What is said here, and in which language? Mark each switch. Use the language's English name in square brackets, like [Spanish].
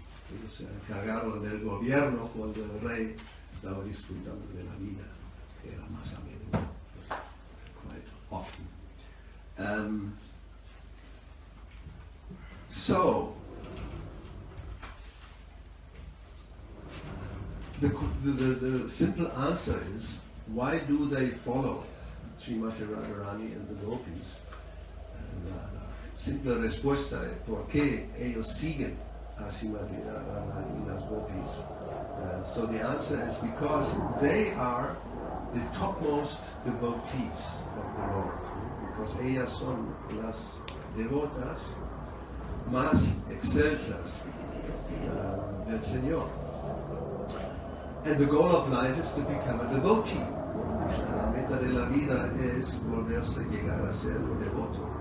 [Spanish] Ellos se encargaron del gobierno cuando el rey estaba disfrutando de la vida, que era más a menudo, [English] quite often. So, the simple answer is, why do they follow Srimati Radharani and the gopis? [Spanish] La simple respuesta es por qué ellos siguen a Srimati Radharani y las gopis. [English] So the answer is because they are the topmost devotees of the Lord. Because [Spanish] ellas son las devotas más excelsas del Señor. [English] And the goal of life is to become a devotee. [Spanish] La meta de la vida es volverse llegar a ser un devoto.